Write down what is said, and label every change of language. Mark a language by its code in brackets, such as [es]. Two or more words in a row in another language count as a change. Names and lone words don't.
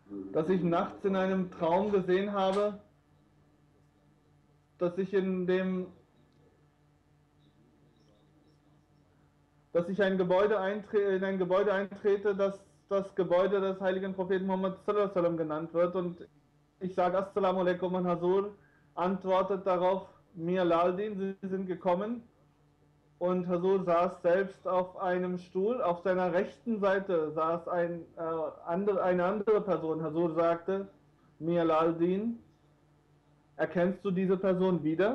[de] dass ich nachts in einem Traum gesehen habe, dass ich dass ich in ein Gebäude eintrete, das das Gebäude des heiligen Propheten Muhammad [ar] صلى الله عليه وسلم [de] genannt wird, und ich sage [ar] السلام عليكم, [de] und Hasur antwortet darauf, Mir Laldin, Sie sind gekommen. Und Hasur saß selbst auf einem Stuhl. Auf seiner rechten Seite saß eine andere Person. Hasur sagte, Mir Laldin, erkennst du diese Person wieder?